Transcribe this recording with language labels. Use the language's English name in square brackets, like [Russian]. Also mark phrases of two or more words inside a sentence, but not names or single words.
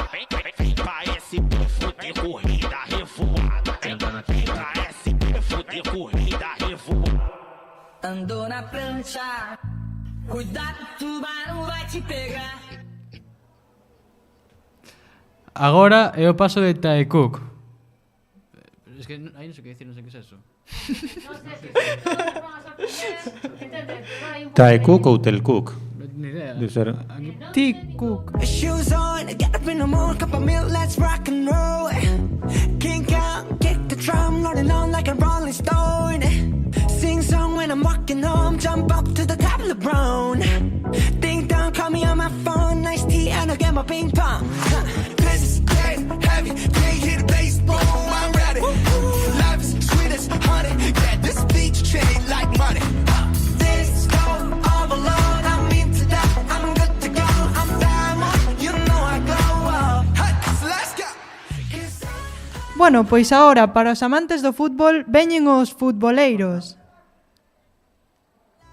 [Portuguese] Vem pra SP fuder com o rei da revoada. Vem pra SP fuder com o rei da revoada. Andou na prancha, cuidado, tubarão vai te pegar. [Galician] Agora é o paso de Taekook. Es que aí non sei que decir, non sei que [Spanish] es eso. [Galician] Taekook ou Telkook? [Spanish] Ni idea. [Galician] Debe ser... T-Cook. [English] Shoes on, get up in the morning, cup of milk, let's rock and roll. Kink out, kick the drum, rolling on like a rolling stone. Sing song when I'm walking home, jump up to the top of the brown. Ding dong, call me on my phone, nice tea and I'll get my ping pong. This is dead heavy, can't hit a baseball, I'm ready. Life is sweet as honey, get this beach chain like money. This go all alone, I'm into that, I'm good to go, I'm diamond, you know I glow up. Hey, so let's go. [Galician] Bueno, pois agora, para os amantes do fútbol, veñen os futboleiros.